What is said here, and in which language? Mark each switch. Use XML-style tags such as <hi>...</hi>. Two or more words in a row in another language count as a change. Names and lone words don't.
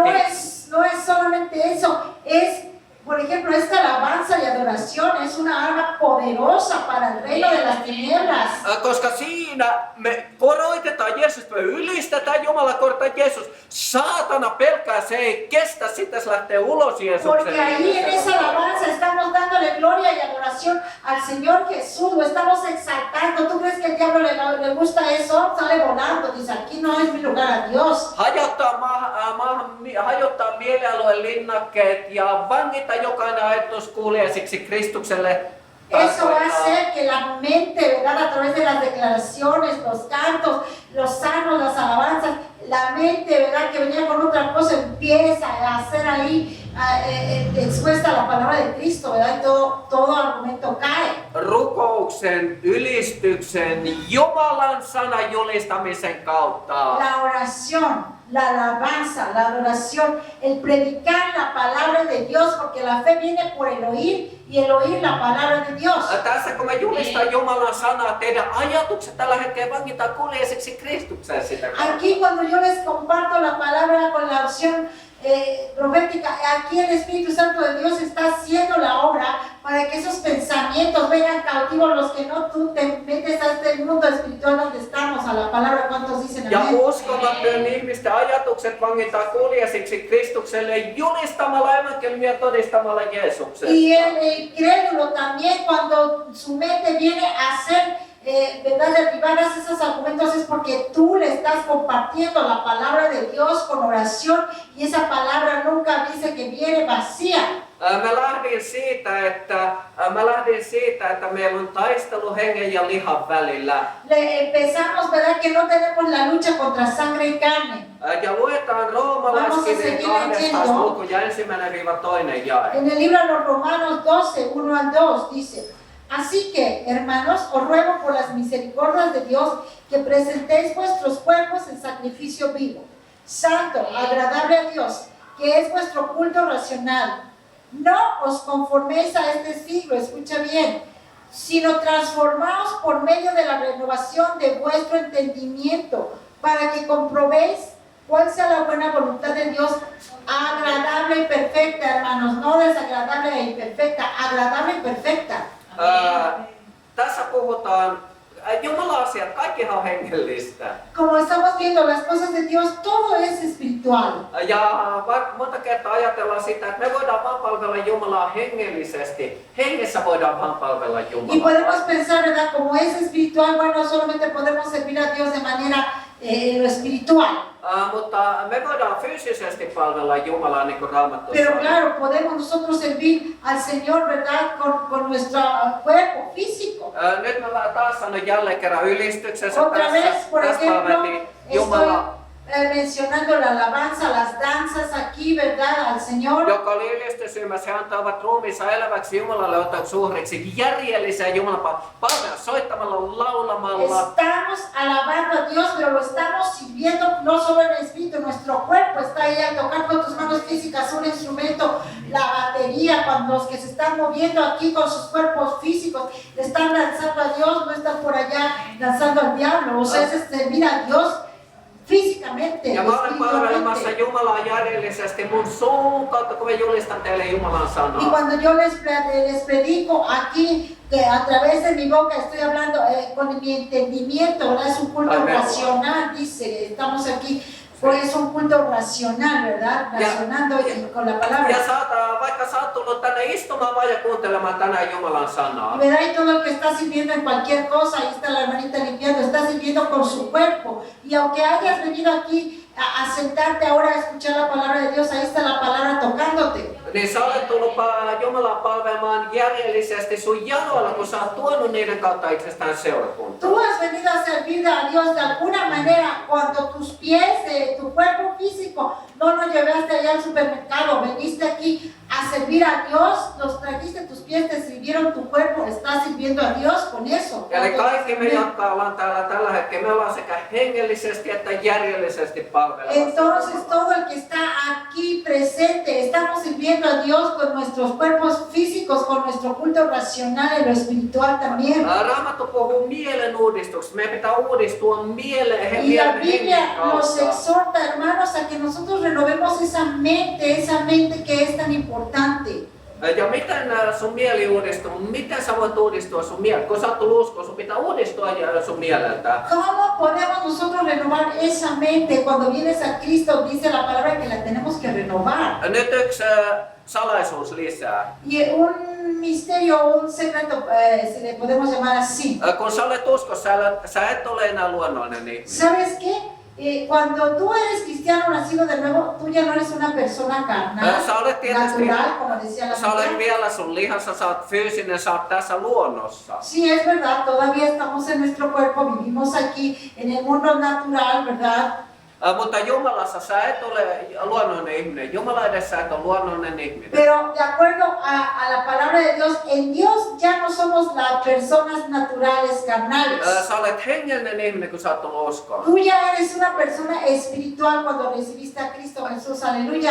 <es>No es solamente eso. Es, por ejemplo, esta alabanza y adoración es una arma poderosa para el reino de las tinieblas.</es> <fi>Koska siinä me koroitetaan Jeesusta, me ylistetään Jumala, korotetaan Jeesus. Saatana pelkää, se ei kestä, sitten se lähtee ulos Jeesuksen.</fi> <es>Porque ahí en esa alabanza estamos dándole gloria y adoración al Señor Jesús, lo estamos exaltando. ¿Tú crees que el diablo le gusta eso? Sale volando, dice, aquí no es mi lugar a Dios.</es> <fi>Hajottaa mielialueen linnakkeet ja vangita jokainen ajatus kuuliaisiksi Kristukselle.</fi> <es>Eso va a hacer que la mente, ¿verdad? A través de las declaraciones, los cantos, los salmos, las alabanzas, la mente, ¿verdad? Que venía con otra cosa, empieza a hacer ahí expuesta la palabra de Cristo, ¿verdad? Y todo argumento cae.</es> <fi>Rukouksen, ylistyksen, Jumalan sanan julistamisen kautta.</fi> <es>La oración, la alabanza, la adoración, el predicar la palabra de Dios, porque la fe viene por el oír y el oír la palabra de Dios.</es> <fi>Tässä kun me julistaan Jumalan sanaa, teidän ajatukset tällä hetkellä vangitaan kuuliaisiksi Kristukseen sitä kautta.</fi> <es>Aquí cuando yo les comparto la palabra con la opción profética, aquí el Espíritu Santo de Dios está haciendo la obra para que esos pensamientos vengan cautivos, los que no tú te metes a este mundo espiritual donde estamos, a la palabra. ¿Cuántos dicen</es> <fi>Ja</fi> <es>amén?</es> <fi>uskomattomien ihmisten ajatukset vangitaan kuuliaisiksi Kristukselle julistamalla evankeliumia ja todistamalla Jeesuksesta.</fi> <es>Y el incrédulo también, cuando su mente viene a hacer ¿verdad? Derribar esos argumentos, es porque tú le estás compartiendo la palabra de Dios con oración, y esa palabra nunca dice que viene vacía.</es> <fi>Mä lähdin siitä, että meillä on taistelu hengen ja lihan välillä.</fi> <es>Empezamos, ¿verdad? Que no tenemos la lucha contra sangre y carne.</es> <fi>Ja luetaan roomalaiskirjeen 12. luku ja 1-2 jae.</fi> <es>En el libro de los Romanos 12, 1 al 2 dice: así que, hermanos, os ruego por las misericordias de Dios que presentéis vuestros cuerpos en sacrificio vivo, santo, agradable a Dios, que es vuestro culto racional. No os conforméis a este siglo, escucha bien, sino transformaos por medio de la renovación de vuestro entendimiento, para que comprobéis cuál sea la buena voluntad de Dios, agradable y perfecta, hermanos, no desagradable e imperfecta, agradable y perfecta.</es> <fi>Tässä puhutaan Jumala-asiat, kaikkihan on hengellistä.</fi> <es>Como estamos viendo, las cosas de Dios, todo es espiritual.</es> <fi>Ja monta kertaa ajatellaan sitä, että me voidaan vaan palvella Jumalaa hengellisesti. Hengessä voidaan vaan palvella</fi> <es>Y</es> <fi>Jumalaa.</fi> <es>podemos pensar, ¿verdad? Como es espiritual, bueno, solamente podemos servir a Dios de manera lo espiritual.</es> <fi>Mutta me voidaan fyysisesti palvella Jumalaa niin kuin Raamattu</fi> <es>Pero</es> <fi>sanoo.</fi> <es>claro, podemos nosotros servir al Señor, ¿verdad? Con nuestro cuerpo físico.</es> <fi>Nyt mä taas sanon jälleen kerran ylistyksessä</fi> <es>Otra vez, por</es> <fi>tässä</fi> <es>ejemplo,</es> <fi>palveltiin</fi> <es>estoy</es> <fi>Jumala,</fi> <es>mencionando la alabanza, las danzas aquí, ¿verdad? Al Señor.</es> <fi>joka oli ylistysymmässä. He antavat ruumiinsa eläväksi Jumalalle otaksi uhriksi järjellisiä Jumalan palveluja soittamalla, laulamalla.</fi> <es>Estamos alabando a Dios, pero lo estamos sirviendo no solo en el espíritu, nuestro cuerpo está ahí al tocar con tus manos físicas un instrumento, la batería, cuando los que se están moviendo aquí con sus cuerpos físicos le están danzando a Dios, no están por allá danzando al diablo. O sea, es servir a Dios físicamente,</es> <fi>Ja mä olen palvelemassa</fi> <es>espiritualmente.</es> <fi>Jumalaa järjellisesti mun suun kautta, kun mä julistan teille Jumalan</fi> <es>Y</es> <fi>sanaa.</fi> <es>cuando yo les predico aquí, que a través de mi boca estoy hablando con mi entendimiento, ¿verdad? Es un culto Amén. racional, dice, estamos aquí, pues es un culto racional, ¿verdad? Racionando con la palabra.</es> <fi>Ja vaikka sä oot tullut tänne istumaan vaan ja kuuntelemaan tänään Jumalan sanaa.</fi> <es>¿Verdad? Y todo el que está sirviendo en cualquier cosa, ahí está la hermanita limpiando, está sirviendo con su cuerpo. Y aunque hayas venido aquí a sentarte ahora a escuchar la palabra de Dios, ahí está la palabra tocándote.</es> <fi>Niin sä olet tullut Jumalaa palvelemaan järjellisesti sun jaloilla, kun sä oot tuonut niiden kautta itsestään seurakuntaan.</fi> <es>Tú has venido a servir a Dios de alguna manera cuando tus pies, tu cuerpo físico, no lo llevaste allá al supermercado, veniste aquí a servir a Dios, los trajiste, tus pies te sirvieron, tu cuerpo está sirviendo a Dios con eso.</es> <fi>Eli kaikki me, jotka ollaan täällä tällä hetkellä, me ollaan sekä hengellisesti että järjellisesti palvelemassa.</fi> <es>Entonces todo el que está aquí presente, estamos sirviendo a Dios con nuestros cuerpos físicos, con nuestro culto racional y lo espiritual también.</es> <fi>Raamattu puhuu mielen uudistuksesta. Meidän pitää uudistua mieleen,</fi> <es>Y la</es> <fi>mielen</fi> <es>Biblia</es> <fi>hengen</fi> <es>nos</es> <fi>kautta.</fi> <es>exhorta, hermanos, a que nosotros renovemos esa mente que es tan importante.</es> <fi>Ja miten sun mieli uudistuu? Miten sä voit uudistua sun mieltä? Kun sä oot tullut uskoon, sun pitää uudistua sun mieleltä.</fi> <es>¿Cómo podemos nosotros renovar esa mente cuando vienes a Cristo? Dice la palabra que la tenemos que renovar.</es> <fi>Nyt yksi salaisuus lisää.</fi> <es>Y un misterio, un secreto, se le podemos llamar así.</es> <fi>Kun sä olet uskossa, sä et ole enää luonnollinen ihminen.</fi> <es>¿Sabes qué? Cuando tú eres cristiano nacido de nuevo, tú ya no eres una persona carnal,</es> <fi>Sä olet tietysti,</fi> <es>natural, como decía la</es> <fi>sä olet</fi> <es>Biblia.</es> <fi>vielä sun lihassa, sä oot fyysinen, sä oot tässä luonnossa.</fi> <es>Sí, es verdad, todavía estamos en nuestro cuerpo, vivimos aquí en el mundo natural, ¿verdad?</es> <fi>Mutta Jumalassa sä et ole luonnollinen ihminen. Jumala edessä et ole luonnollinen ihminen.</fi> <es>Pero de acuerdo a la palabra de Dios, en Dios ya no somos las personas naturales, carnales.</es> <fi>Sä olet hengellinen ihminen, kun sä oot tullut uskoon.</fi> <es>Tú ya eres una persona espiritual cuando recibiste a Cristo Jesús, aleluya.</es>